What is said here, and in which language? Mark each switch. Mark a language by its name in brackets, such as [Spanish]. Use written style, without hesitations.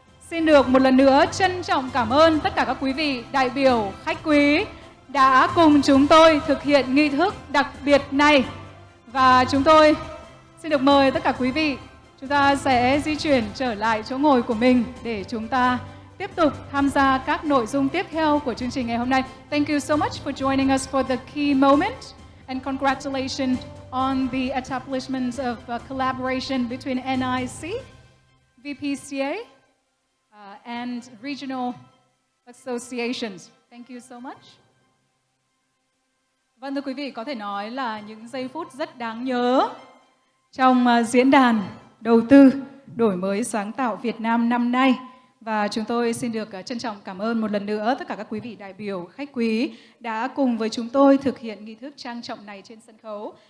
[Vietnamese] Xin được một lần nữa trân trọng cảm ơn tất cả các quý vị đại biểu, khách quý đã cùng chúng tôi thực hiện nghi thức đặc biệt này. Và chúng tôi xin được mời tất cả quý vị, chúng ta sẽ di chuyển trở lại chỗ ngồi của mình để chúng ta tiếp tục tham gia các nội dung tiếp theo của chương trình ngày hôm nay. [English] Thank you so much for joining us for the key moment and congratulations on the establishment of collaboration between NIC, VPCA, and regional associations. Thank you so much. [Vietnamese] Vâng thưa quý vị, có thể nói là những giây phút rất đáng nhớ trong diễn đàn đầu tư đổi mới sáng tạo Việt Nam năm nay. Và chúng tôi xin được trân trọng cảm ơn một lần nữa tất cả các quý vị đại biểu, khách quý đã cùng với chúng tôi thực hiện nghi thức trang trọng này trên sân khấu.